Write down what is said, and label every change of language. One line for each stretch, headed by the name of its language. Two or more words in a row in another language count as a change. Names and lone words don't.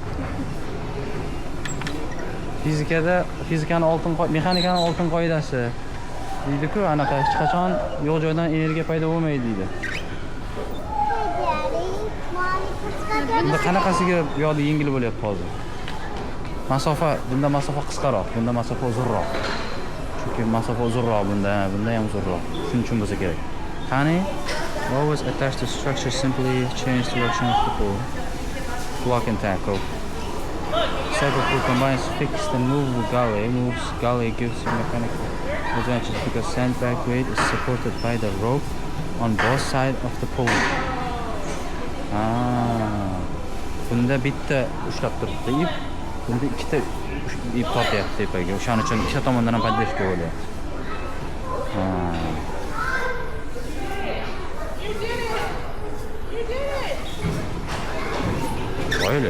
Uzbek: Fizikani mexanikani oltin qoidasi deydi-ku, anaqa hech qachon yo'q joydan energiya paydo bo'lmaydi deydi. Bunda qanaqasiga yo'li yengil bo'lyapti hozir? Bunda masofa qisqaroq, bunda masofa uzunroq. Chunki masofa uzunroq bunda ham uzunroq. Shuning uchun bo'lsa kerak. Qani?
English: Always attach the structure, simply change direction of the pull. Block and tackle. Cycle pull combines fixed and movable galley. Galley gives you mechanical advantage because sandbag weight is supported by the rope on both sides of the pull.
Uzbek: Bunda bitta ushlab turibdi ip, bunda ikkita ip tortyapti tepaga. O'shaning uchun ikkita tomondan ham поддержка bo'lyapti. Qo'yli.